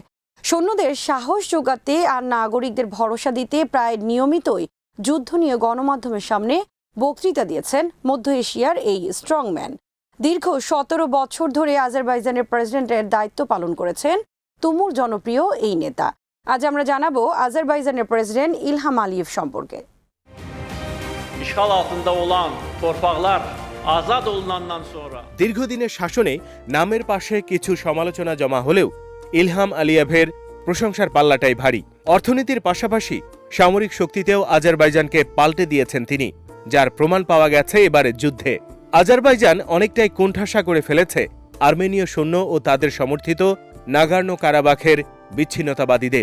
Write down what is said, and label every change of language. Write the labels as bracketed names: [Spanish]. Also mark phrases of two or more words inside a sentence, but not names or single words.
[Bangla] সৈন্যদের সাহস যোগাতে আর নাগরিকদের ভরসা দিতে প্রায় নিয়মিতই যুদ্ধ নিয়ে গণমাধ্যমের সামনে বক্তৃতা দিয়েছেন মধ্য এশিয়ার এই স্ট্রংম্যান। দীর্ঘ 17 বছর ধরে আজারবাইজানের প্রেসিডেন্টের দায়িত্ব পালন করেছেন তুমুল জনপ্রিয় এই নেতা। আজ আমরা জানাবো আজারবাইজানের প্রেসিডেন্ট ইলহাম আলিয়েভ সম্পর্কে। [Azerbaijani] İşğal altında olan torpaqlar azad olunandan sonra [Bangla] দীর্ঘদিনের শাসনে নামের পাশে কিছু সমালোচনা জমা হলেও ইলহাম আলিয়েভের প্রশংসার পাল্লাটাই ভারী। অর্থনীতির পাশাপাশি সামরিক শক্তিতেও আজারবাইজানকে পাল্টে দিয়েছেন তিনি, যার প্রমাণ পাওয়া গেছে এবারের যুদ্ধে। আজারবাইজান অনেকটাই কোণঠাসা করে ফেলেছে আর্মেনীয় সৈন্য ও তাদের সমর্থিত নাগোর্নো কারাবাখের বিচ্ছিন্নতাবাদীদের।